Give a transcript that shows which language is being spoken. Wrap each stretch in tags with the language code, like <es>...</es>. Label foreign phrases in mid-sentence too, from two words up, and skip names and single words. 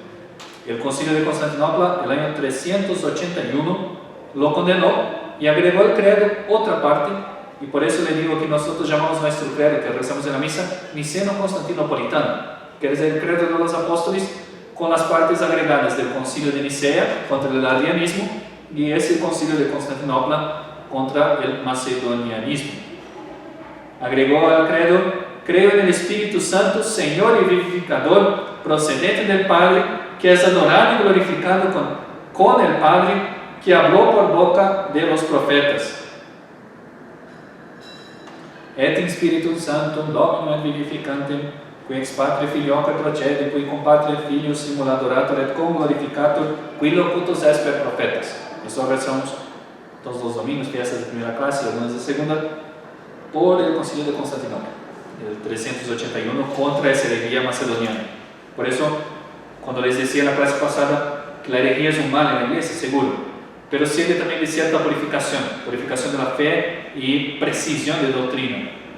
<es>El Concilio de Constantinopla, el año 381, lo condenó y agregó al credo otra parte, y por eso le digo que nosotros llamamos nuestro credo, que rezamos en la misa, niceno-constantinopolitano, que es el credo de los apóstoles con las partes agregadas del Concilio de Nicea contra el arrianismo y ese Concilio de Constantinopla contra el macedonianismo. Agregó al credo: creo en el Espíritu Santo, Señor y vivificador, procedente del Padre, que es adorado y glorificado con el Padre, que habló por boca de los profetas.</es> <la>Et in Spiritum Sanctum Dominum et vivificantem, qui ex Patre Filioque procede, qui cum Patre Filio simul adorator et cum glorificator, qui locutus est per profetas.</la> <es>Eso rezamos todos los domingos, fiestas de primera clase y algunas de segunda, por el Concilio de Constantinopla, el 381, contra esa herejía macedoniana. Por eso, cuando les decía en la clase pasada que la herejía es un mal en la iglesia, seguro, pero sirve también de cierta purificación de la fe y precisión de doctrina.</es>